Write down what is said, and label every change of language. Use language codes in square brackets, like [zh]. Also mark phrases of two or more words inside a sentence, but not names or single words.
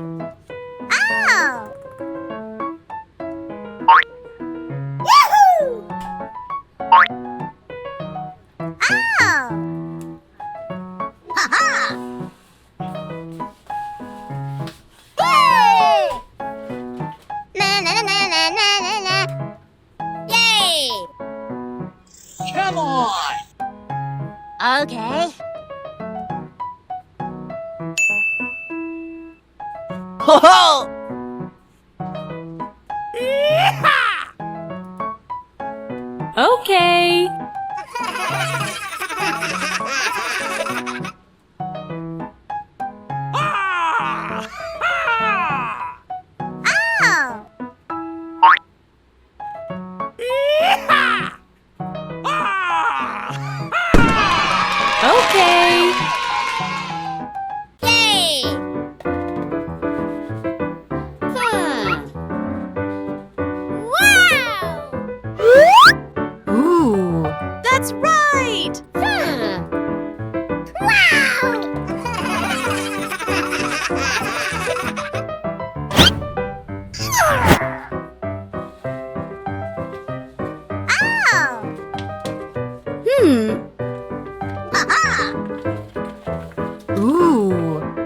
[en] Ow! Yahoo! Ow! Ha-ha! Yay! Na na na na na na na. Yay! Come on! Okay. Ho ho! Okay. Ow! Okay. Yay! Wow! Ooh. That's That's right! Hmm. Ooh.